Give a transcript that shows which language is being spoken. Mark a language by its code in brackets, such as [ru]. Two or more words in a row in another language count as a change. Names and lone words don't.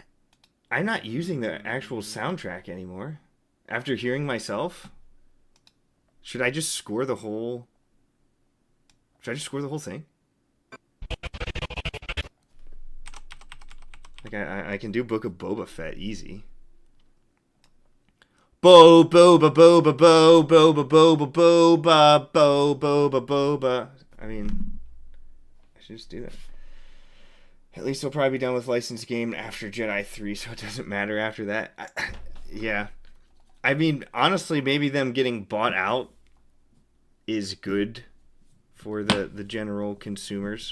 [en] I'm not using the actual soundtrack anymore. After hearing myself, should I just score the whole... Should I just score the whole thing? Like, I can do Book of Boba Fett easy. Boba boba bo boba boba boba bo boba boba. I mean, I should just do that. At least they'll probably be done with licensed game after Jedi 3, so it doesn't matter after that. Yeah. I mean, honestly, maybe them getting bought out is good for the general consumers.